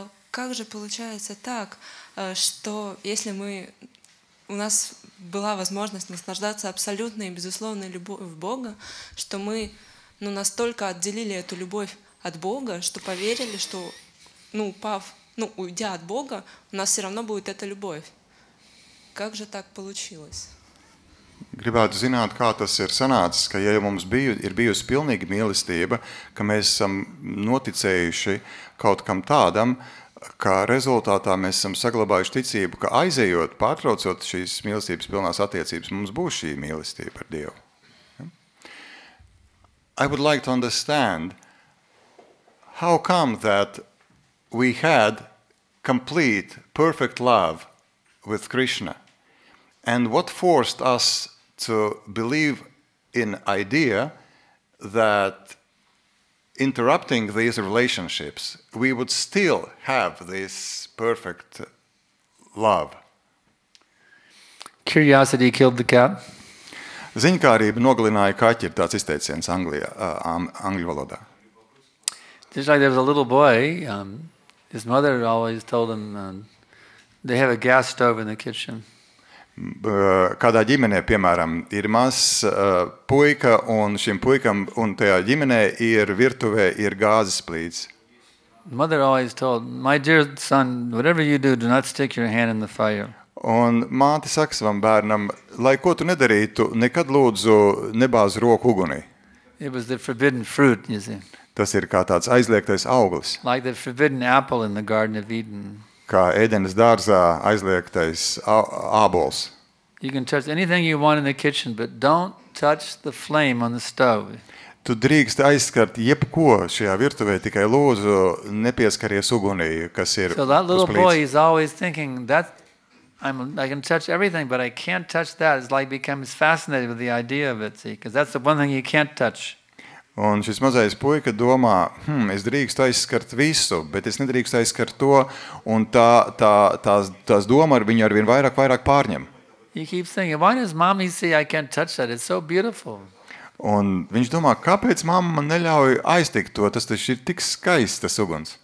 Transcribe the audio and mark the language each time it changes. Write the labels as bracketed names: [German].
[Russian] Как же получается так, что если у нас была возможность наслаждаться абсолютной и безусловной любовью Бога, что мы настолько отделили эту любовь от Бога, что поверили, что уйдя от Бога, у нас все равно будет эта любовь. Как же так получилось? [Latvian] Gribētu zināt, kā tas ir sanācis, ka ja mums ir bijusi pilnīga mīlestība, ka mēs esam noticējuši kaut kam tādam, ka rezultātā mēs esam saglabājuši ticību, ka aizejot, pārtraucot šīs mīlestības pilnās attiecības, mums būs šī mīlestība ar Dievu. [English] I would like to understand how come that we had complete, perfect love with Krishna. And what forced us to believe in idea that interrupting these relationships, we would still have this perfect love? Curiosity killed the cat. [Latvian] Ziņkārība nogalināja kaķi, ir tāds izteiciens angļu valodā. [English] Just like there was a little boy, his mother always told him they have a gas stove in the kitchen. [Latvian] Kādā ģimenē, piemēram, ir mazs puika, un šim puikam un tajā ģimenē ir virtuvē ir gāzes plīts. [English] Mother always told, my dear son, whatever you do not stick your hand in the fire. [Latvian] Un māte saka savam bērnam, lai ko tu nedarītu, nekad lūdzu nebāz roku ugunī. [English] It was the forbidden fruit, you see. [Latvian] Tas ir kā tāds aizliegtais auglis. [English] Like the forbidden apple in the Garden of Eden. [Latvian] Kā Ēdenes dārzā aizliegtais ābols. [English] You can touch anything you want in the kitchen, but don't touch the flame on the stove. [Latvian] Tu drīkst aizskart jebko šajā virtuvē, tikai lūdzu nepieskaries ugunī, kas ir [English] So that little [Latvian] uz [English] boy [Latvian] plīts. [English] is always thinking, I can touch everything, but I can't touch that. It's like becomes fascinated with the idea of it, see, because that's the one thing you can't touch. [Latvian] Un šis mazais puika domā, es drīkstu aizskart visu, bet es nedrīkstu aizskart to, un tās doma ar viņu arvien vairāk pārņem. [English] He keeps thinking, why does mommy say I can't touch that? It's so beautiful. [Latvian] Un viņš domā, kāpēc mamma man neļauj aiztikt to, tas taču ir tik skaists tas uguns.